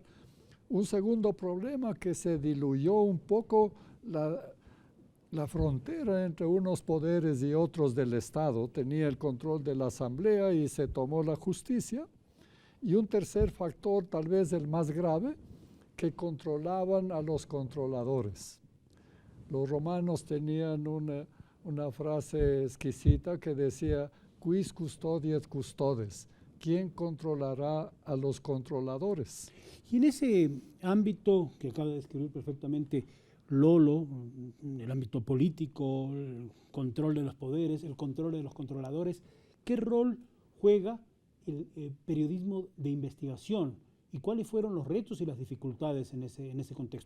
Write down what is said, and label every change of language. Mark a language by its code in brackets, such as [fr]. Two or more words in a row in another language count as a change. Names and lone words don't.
[es] Un segundo problema, que se diluyó un poco la frontera entre unos poderes y otros del Estado tenía el control de la Asamblea y se tomó la justicia. Y un tercer factor, tal vez el más grave, que controlaban a los controladores. Los romanos tenían una frase exquisita que decía, [la] quis custodiet custodes, [es] ¿quién controlará a los controladores? Y en ese ámbito que acaba de describir perfectamente Lolo, el ámbito político, el control de los poderes, el control de los controladores, ¿qué rol juega el periodismo de investigación y cuáles fueron los retos y las dificultades en ese contexto?